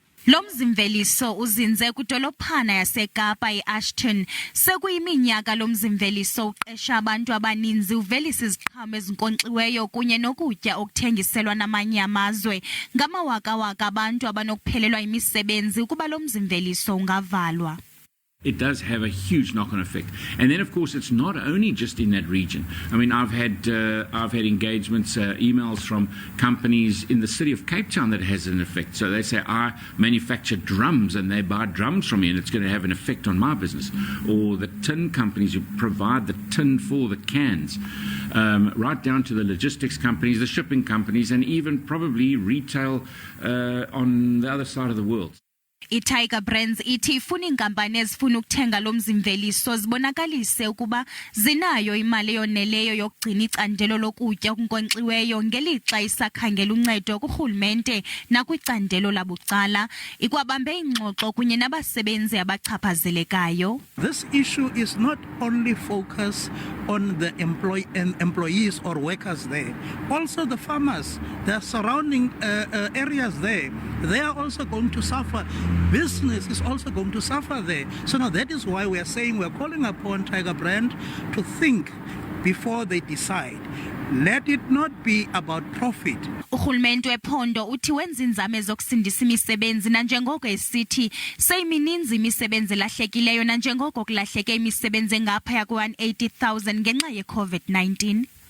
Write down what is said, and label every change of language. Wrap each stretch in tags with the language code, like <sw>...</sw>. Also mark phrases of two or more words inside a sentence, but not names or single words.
<xh>Lo mzimveliso uzinze kudolophana yaseKapa i-Ashton. Sekuyiminyaka lo mzimveliso uqesha abantu abaninzi uvelisa iziqhamo ezinkonkxiweyo kunye nokutya okuthengiselwa namanye amazwe. Ngamawaka-waka abantu abanokuphelelwa imisebenzi ukuba lo mzimveliso ungavalwa.</xh> <en>It does have a huge knock-on effect, and then of course it's not only just in that region. I mean, I've had engagements, emails from companies in the city of Cape Town that has an effect. So they say, I manufacture drums and they buy drums from me and it's going to have an effect on my business. Or the tin companies who provide the tin for the cans, right down to the logistics companies, the shipping companies, and even probably retail on the other side of the world.</en> <xh>iTiger Brands ithi ifuna inkampani ezifuna ukuthenga lo mzimveliso zibonakalise ukuba zinayo imali eyoneleyo yokugcina icandelo lokutya okunkonkxiweyo ngelixa isakhangela uncedo kurhulumente nakwicandelo labucala. Ikwabambe ingxoxo kunye nabasebenzi abachaphazelekayo.</xh> <en>This issue is not only focused on the employees or workers there, also the farmers, the surrounding areas there, they are also going to suffer. Business is also going to suffer there. So now that is why we are saying we are calling upon Tiger Brand to think before they decide. Let it not be about profit.</en> <xh>Urhulumente wephondo uthi wenza inzame zokusindisa imisebenzi nanjengoko esithi seyimininzi imisebenzi lahlekileyo nanjengoko kulahleke imisebenzi engaphaya kwe-180,000 ngenxa ye-COVID-19.</xh>